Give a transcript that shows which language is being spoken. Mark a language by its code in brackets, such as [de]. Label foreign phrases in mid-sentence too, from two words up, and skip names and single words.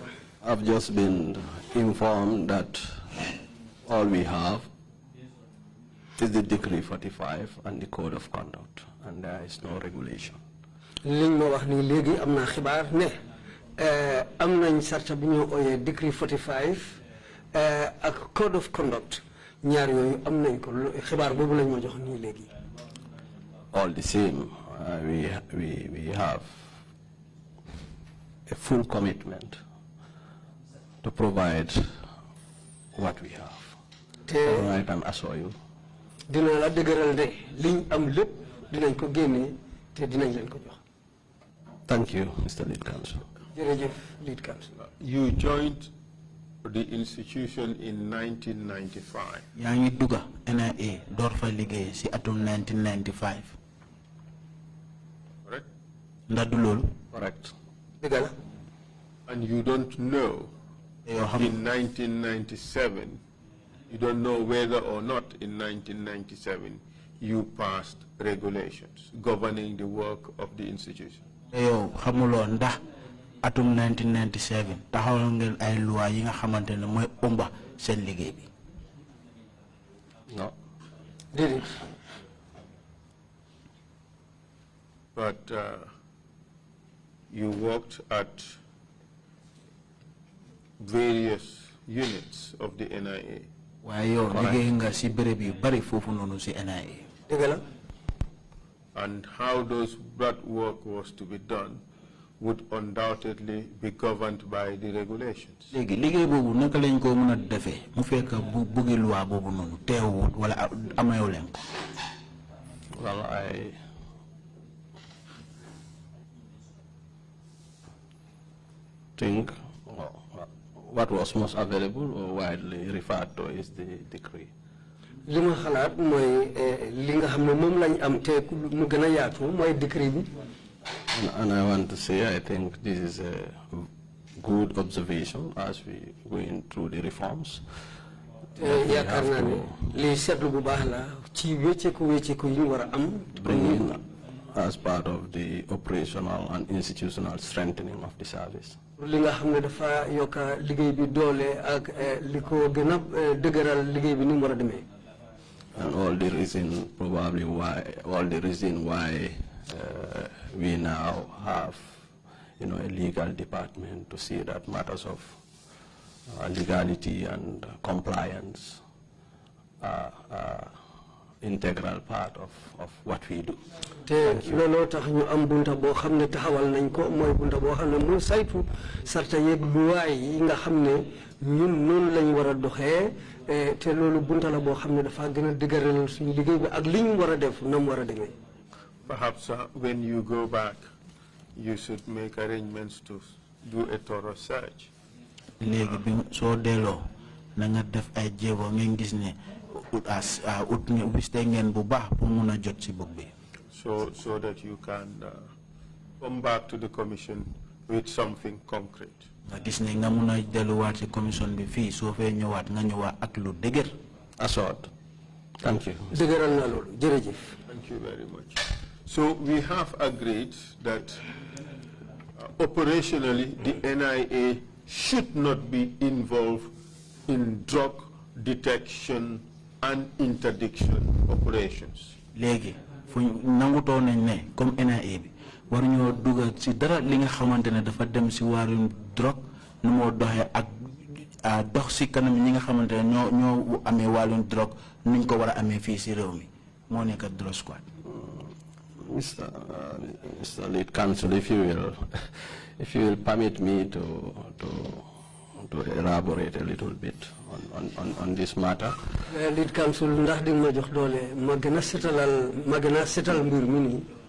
[en] I've just been informed that all we have is the Decree 45 and the Code of Conduct, and there is no regulation. [wo] Decree 45 ak Code of Conduct ñaar yoyu am nañ ko xibaar bobu lañ ma jox ni légui. [en] All the same, we have a full commitment to provide what we have. All right, I assure you. [wo] Dina la dëgëral ne liñ am lépp dinañ ko génné té dinañ leen ko jox. [en] Thank you, Mr. Lead Counsel. [wo] Jërëjëf, [en] Lead Counsel. You joined the institution in 1995. [wo] Yaa ngi dugga NIA door fa liggéey ci atum 1995. [en] Correct? [wo] Ndax du loolu? [en] Correct. [wo] Dëgg la. [en] And you don't know in 1997, you don't know whether or not in 1997 you passed regulations governing the work of the institution. [wo] Yow xamuloo ndax atum 1997 taxawal ngeen ay loi yi nga xamantene moy umba seen liggéey bi. [en] No. Did it? But you worked at various units of the NIA. [wo] waaye yow liggéey nga si béréb yu bari foofu noonu si NIA. dëgg la. [en] And how that work was to be done would undoubtedly be governed by the regulations. [wo] léegi liggéey boobu naka lañ ko mën a defee mu fekk bu bëggi loi boobu noonu teewut wala amayoo leen ko. [en] Well, I think what was most available or widely referred to is the decree. [wo] li ma xalaat mooy li nga xam ne moom lañ am te mu gën a yaatu mooy décret bi. [en] And I want to say, I think this is a good observation as we going through the reforms. [wo] yaakaar naa ne li seetlu bu baax la ci wécceeku yi ñu war a am. [en] Bring in as part of the operational and institutional strengthening of the service. [wo] li nga xam ne dafa yokk liggéey bi doole ak li ko gën a dëgëral liggéey bi ni mu war a demee. [en] And all the reason why we now have, a legal department to see that matters of legality and compliance are integral part of what we do. [wo] te looloo tax ñu am bunta boo xam ne taxawal nañ ko mooy bunta boo xam ne mu saytu sarta yeeg luwaay yi nga xam ne ñun noonu lañ war a doxee te loolu bunta la boo xam ne dafa gën a dëgëral suñu liggéey bi ak li ñu war a def na mu war a demee. [en] Perhaps when you go back, you should make arrangements to do a thorough search. [wo] léegi bi soo delloo na nga def ay jéego ngeen gis ne wiste ngeen bu baax pour mun a jot ci bopp bi. [en] So that you can come back to the commission with something concrete. [wo] nga gis ne nga mun a delluwaat ci commission bi fii soo fee ñëwaat nga ñëwaat ak lu dëgër. [en] Assured. Thank you. [wo] dëgëral na loolu jërëjëf. [en] Thank you very much. So we have agreed that operationally the NIA should not be involved in drug detection and interdiction operations. [wo] léegi fu nangutoo nañ ne comme NIA bi war ñoo dugal ci dara li nga xamante ne dafa dem ci wàllum drogue nu moo doxee ak dox ci kanam ñi nga xamante ne ñoo amee wàllum drogue nuñ ko war a amee fii ci réew mi moo nekk [en] drug squad. Mr. Lead Counsel, if you will permit me to elaborate a little bit on this matter. Lead Counsel, [wo] ndax di ma jox doole ma gën a setal mbir mi nii.